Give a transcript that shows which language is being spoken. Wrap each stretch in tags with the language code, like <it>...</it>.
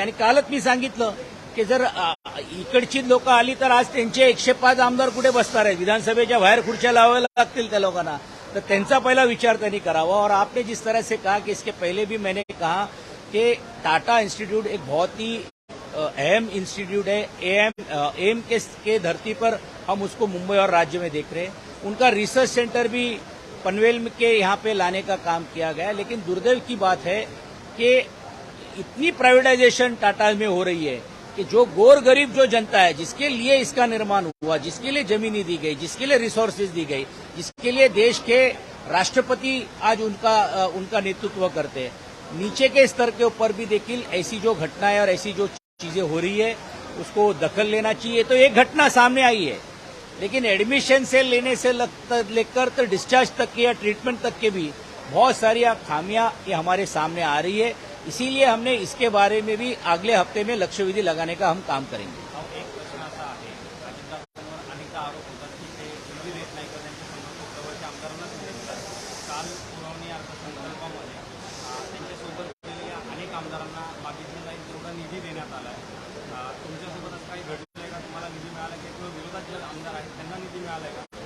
<mr>आणि कालच मी सांगितलं की जर इकडची लोक आली तर आज त्यांचे 105 आमदार कुठे बसणार आहेत, विधानसभेच्या बाहेर खुर्च्या लावायला लागतील त्या लोकांना, तर त्यांचा पहिला विचार त्यांनी करावा.</mr> <hi>और आपने जिस तरह से कहा कि इसके पहले भी मैंने कहा कि टाटा इंस्टीट्यूट एक बहुत ही अहम इंस्टीट्यूट है. एम के धरती पर हम उसको मुंबई और राज्य में देख रहे हैं. उनका रिसर्च सेंटर भी पनवेल के यहाँ पे लाने का काम किया गया. लेकिन दुर्दैव की बात है कि इतनी प्राइवेटाइजेशन टाटा में हो रही है कि जो गोर गरीब जो जनता है, जिसके लिए इसका निर्माण हुआ, जिसके लिए जमीनी दी गई, जिसके लिए रिसोर्सेज दी गई, जिसके लिए देश के राष्ट्रपति आज उनका नेतृत्व करते हैं, नीचे के स्तर के ऊपर भी देखिए ऐसी जो घटनाएं और ऐसी जो चीजें हो रही है उसको दखल लेना चाहिए. तो एक घटना सामने आई है, लेकिन एडमिशन से लेने से लेकर तो डिस्चार्ज तक के या ट्रीटमेंट तक के भी बहुत सारी खामियां ये हमारे सामने आ रही है. इसीलिए हमने इसके बारे में भी अगले हफ्ते में लक्ष्यविधि लगाने का हम काम करेंगे.</hi> <mr>एक प्रश्न असा आहे अजितदादांवर अनेक आरोप होतात की ते निधी देत नाही तर त्यांच्या समोर जवळच्या आमदारांनाच निधी देतात. काल पुरवणी अर्थसंकल्पामध्ये त्यांच्यासोबत गेलेल्या अनेक आमदारांना मागितलं जाईल तेवढा निधी देण्यात आला आहे. तुमच्यासोबत असं काही घडलंय का? तुम्हाला निधी मिळाला की किंवा विरोधात जे आमदार आहेत त्यांना निधी मिळालाय का?</mr>